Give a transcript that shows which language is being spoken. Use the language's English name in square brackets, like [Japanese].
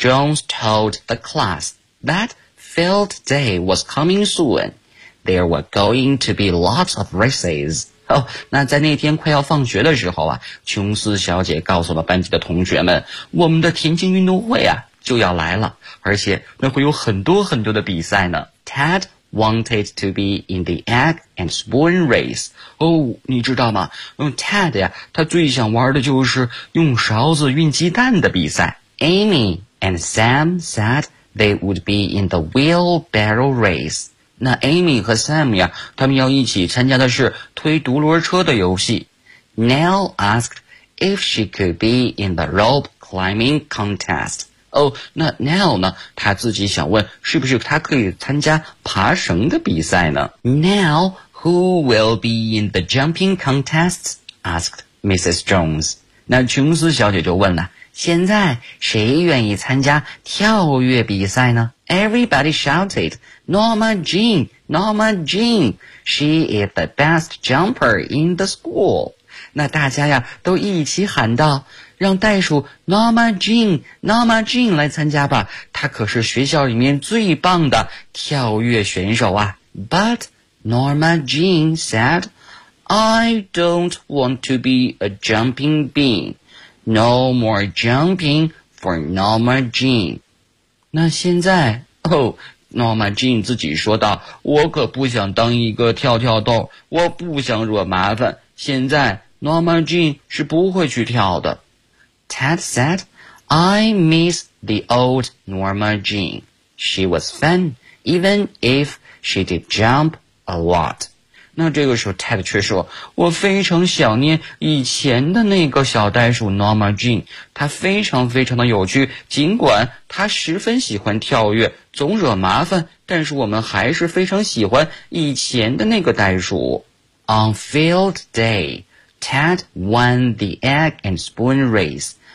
[English] Jones told the class that field day was coming soon. There were going to be lots of races. [Chinese] 哦，那在那天快要放学的时候啊，琼斯小姐告诉了班级的同学们，我们的田径运动会啊就要来了，而且那会有很多很多的比赛呢。 [English] Ted wanted to be in the egg and spoon race. [Chinese] 哦，你知道吗？Ted 呀，他最想玩的就是用勺子运鸡蛋的比赛。 [English] Amy and Sam said they would be in the wheelbarrow race. [Chinese] 那 Amy 和 Sam 呀，他们要一起参加的是推独轮车的游戏。 [English] Nell asked if she could be in the rope climbing contest. [Chinese] 哦，那 Nell 呢，他自己想问是不是他可以参加爬绳的比赛呢？ [English] Nell, who will be in the jumping contest? Asked Mrs. Jones. [Chinese] 那琼斯小姐就问了，现在谁愿意参加跳跃比赛呢？ [English] Everybody shouted, Norma Jean, Norma Jean, she is the best jumper in the school. [Chinese] 那大家呀都一起喊道，让袋鼠 Norma Jean Norma Jean 来参加吧，她可是学校里面最棒的跳跃选手啊。 [English] But Norma Jean said, I don't want to be a jumping bean. No more jumping for Norma Jean. [Chinese] 那现在Norma Jean 自己说道，我可不想当一个跳跳豆，我不想惹麻烦，现在 Norma Jean 是不会去跳的。 [English] Ted said, I miss the old Norma Jean. She was fun, even if she did jump a lot. [Chinese] 那这个时候 Ted 却说，我非常想念以前的那个小袋鼠 Norma Jean, 她非常非常的有趣，尽管她十分喜欢跳跃，总惹麻烦，但是我们还是非常喜欢以前的那个袋鼠。 [English] On field day, Ted won the egg and spoon race.